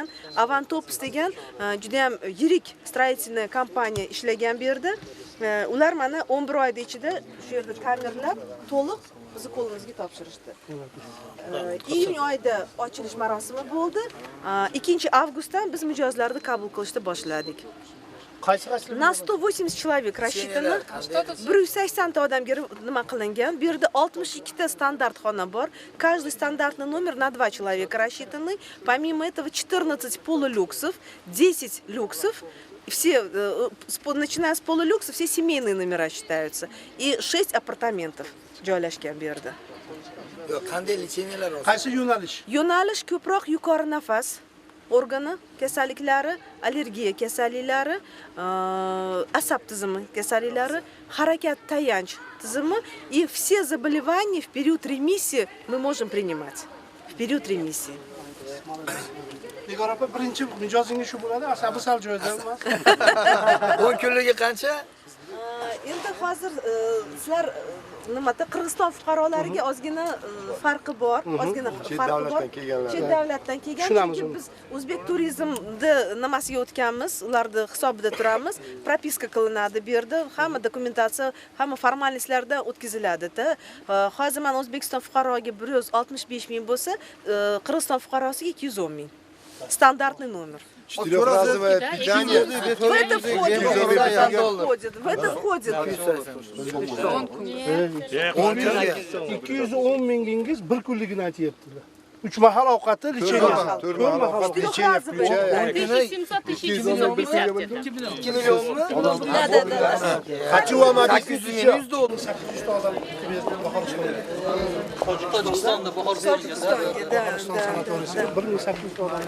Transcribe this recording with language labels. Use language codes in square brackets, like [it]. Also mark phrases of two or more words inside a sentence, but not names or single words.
[uz] Avantopus degan juda ham yirik stроительный kompaniya ishlagan bu yerda. Ular mana 11 oyda ichida shu yerda ta'mirlab, to'liq bizni qo'limizga topshirishdi. Iyun oyida ochilish marosimi bo'ldi. 2-avgustdan biz mijozlarni qabul qilishni boshladik. [ru] На 180 человек рассчитано. [uz] 180 ta odamga nima qilingan. Bu yerda 62 ta standart xona bor. [ru] Каждый стандартный номер на 2 человека рассчитаны. Помимо этого 14 полулюксов, 10 люксов. Все, начиная с полулюкса, все семейные номера считаются. И 6 апартаментов [uz] joylashgan bu yerda. Qanday litseniyalar bor? Qaysi yo'nalish? Yo'nalish ko'proq yuqori nafas organi kasalliklari, allergiya kasalliklari, asab tizimi kasalliklari, harakat tayanch tizimi [ru] и все заболевания в период ремиссии мы можем принимать. В период ремиссии. [uz] Nigor opa, birinchi mijozingiz shu bo'ladi, asabi sal joyida emas. 10 kunligiga qancha? Endi hozir sizlar nimada Qirg'iziston fuqarolariga ozgina farqi bor, ozgina farqi bor. Chet davlatdan kelgan, chunki biz o'zbek turizmni nimasiga o'tganmiz, ularni hisobida turamiz, propiska qilinadi bu yerda, hamma dokumentatsiya, hamma formalliklardan o'tkaziladi-da. Hozir men O'zbekiston fuqaroga 165 ming bo'lsa, Qirg'iziston fuqarosiga 210 ming. [ru] Стандартный номер. 4-разовое питание. В это входит. В это входит. [uz] 210 mingingiz bir kunligini aytyaptilar. 3 mahal ovqati litseniya. 4 mahal ovqat litseniya. 2 millionmi? [ru] Хочу вам объяснить еще. [uz] 800 ta odam Tojikistonda bahor Tojikistonga, da. 1800 ta odam.